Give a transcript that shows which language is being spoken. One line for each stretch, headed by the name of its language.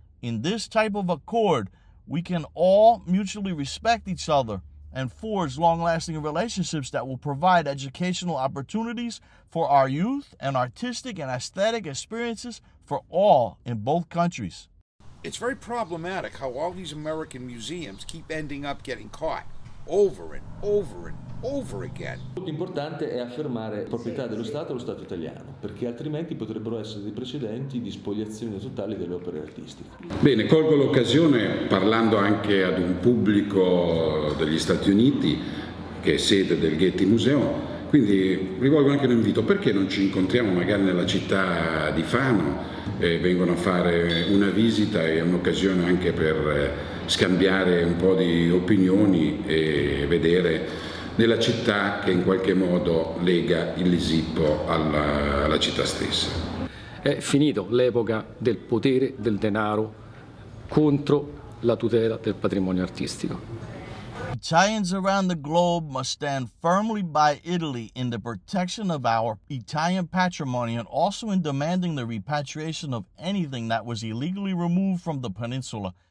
English: In this type of accord, we can all mutually respect each other and forge long-lasting relationships that will provide educational opportunities for our youth and artistic and aesthetic experiences for all in both countries. It's very problematic how all these American museums keep ending up getting caught over and over and over again.
Italian: Molto importante è affermare proprietà dello Stato allo Stato italiano, perché altrimenti potrebbero essere dei precedenti di spoliazione totali delle opere artistiche. Bene, colgo l'occasione parlando anche ad un pubblico degli Stati Uniti che è sede del Getty Museo, quindi rivolgo anche un invito: perché non ci incontriamo magari nella città di Fano, vengono a fare una visita, è un'occasione anche per scambiare un po' di opinioni e vedere nella città che in qualche modo lega il Lisippo alla città stessa. È finito l'epoca del potere del denaro contro la tutela del patrimonio artistico.
English: Italians around the globe must stand firmly by Italy in the protection of our Italian patrimony and also in demanding the repatriation of anything that was illegally removed from the peninsula.